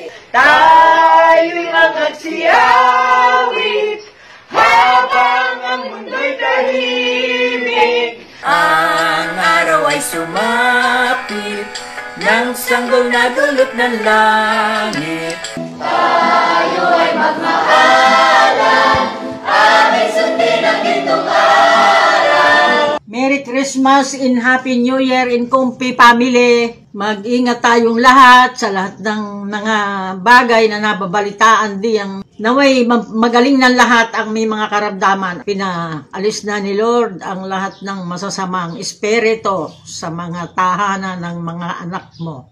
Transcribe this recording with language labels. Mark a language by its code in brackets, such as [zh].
[tl] Tayo'y magsiawit habang ang mundo'y tahimik. Ang araw ay sumapit, ng sanggol na dulot ng langit. Tayo ay magmahalan, aming sundin ang gintong araw. [en] Merry Christmas and Happy New Year in Coffee Family. [tl] Mag-ingat tayong lahat sa lahat ng mga bagay na nababalitaan diyang naway magaling ng lahat ang may mga karamdaman. Pinaalis na ni Lord ang lahat ng masasamang espiritu sa mga tahanan ng mga anak mo.